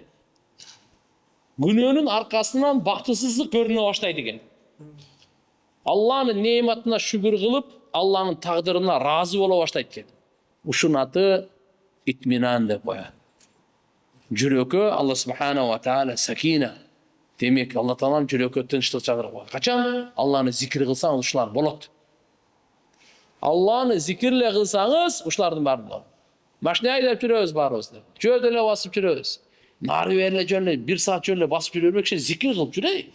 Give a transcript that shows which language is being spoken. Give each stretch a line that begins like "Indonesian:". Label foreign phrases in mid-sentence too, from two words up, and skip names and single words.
Kyrgyz: Күнөөнүн аркасынан бактысыздык көрүнө баштайт экен. Алланын неметине шүгүр кылып, Алланын тагдырына разы боло баштайт экен. Ушунун аты итминан деп коет. Жүрөккө Алла
Arabic: سبحانه وتعالى
Kyrgyz: сакина. Демек, Алла таалам жүрөккө тынчтык чагырып коет. Качан Алланы зикир кылсаң, ушулар болот. Алланы зикирле кылсаңыз, ушулардын баары болот. Машина айдап жүрөбүз баарыбыз. Жөөдө эле басып жүрөбүз. Нары бери эле 1 саат жөн эле басып жүрбөкчү зикир кылып жүрөйүк.